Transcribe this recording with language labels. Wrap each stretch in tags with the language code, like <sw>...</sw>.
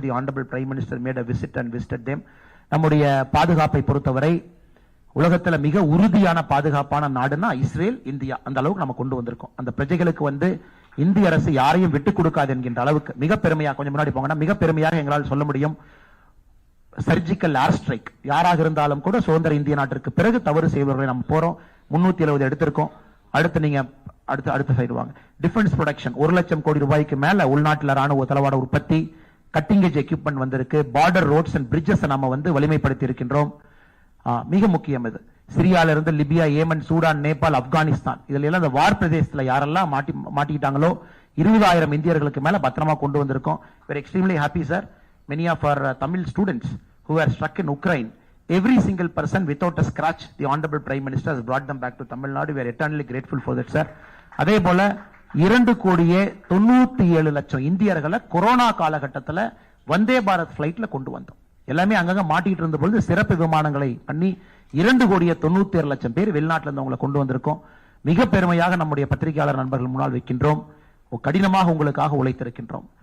<en>The Honorable Prime Minister made a visit and visited them.</en> <ta>நம்முடைய பாதுகாப்பை பொறுத்தவரை உலகத்துல மிக உறுதியான பாதுகாப்பான நாடுனா இஸ்ரேல், இந்தியா. அந்த அளவுக்கு நம்ம கொண்டு வந்திருக்கோம். அந்த பிரஜைகளுக்கு இந்திய அரசு யாரையும் விட்டுக் கொடுக்காது என்கின்ற அளவுக்கு மிக பெருமையாக, கொஞ்சம் முன்னாடி போங்கன்னா மிக பெருமையாக எங்களால் சொல்ல முடியும். சர்ஜிக்கல் ஏர் ஸ்ட்ரைக் யாராக இருந்தாலும் கூட சுதந்திர இந்திய நாட்டிற்கு பிறகு தவறு செய்வர்களை நம்ம போறோம். 370 எடுத்திருக்கோம். அடுத்து நீங்க அடுத்த சைடு வாங்க. டிஃபென்ஸ் ப்ரொடக்ஷன் 1 லட்சம் கோடி ரூபாய்க்கு மேல உள்நாட்டில் ராணுவ தளவாட உற்பத்தி, கட்டிங் எட்ஜ் எக்யூப்மெண்ட் வந்திருக்கு. பார்டர் ரோட்ஸ் அண்ட் பிரிட்ஜஸ் நம்ம வலிமைப்படுத்தி இருக்கின்றோம். மிக முக்கியம் இது. சிரியால இருந்து Libya, Yemen, Sudan, Nepal, Afghanistan இதுல எல்லாம் இந்த வார் பிரதேசத்துல யாரெல்லாம் மாட்டிக்கிட்டாங்களோ 20,000 இந்தியர்களுக்கு மேல பத்திரமா கொண்டு வந்திருக்கோம்.</ta> <en>We're extremely happy, sir. Many of our Tamil students who were struck in Ukraine, every single person without a scratch, the Honorable Prime Minister has brought them back to Tamil Nadu. We are eternally grateful for that, sir.</en> <ta>அதே போல 2,97,00,000 இந்தியர்களை corona காலகட்டத்தில் வந்தே பாரத் பிளைட்ல கொண்டு வந்தோம். எல்லாமே அங்கங்க மாட்டிட்டு இருந்த பொழுது சிறப்பு விமானங்களை பண்ணி 2,97,00,000 பேர் வெளிநாட்டில் இருந்தவங்களை கொண்டு வந்திருக்கோம். மிக பெருமையாக நம்முடைய பத்திரிகையாளர் நண்பர்கள் முன்னால் வைக்கின்றோம். கடினமாக உங்களுக்காக உழைத்திருக்கின்றோம்.</ta>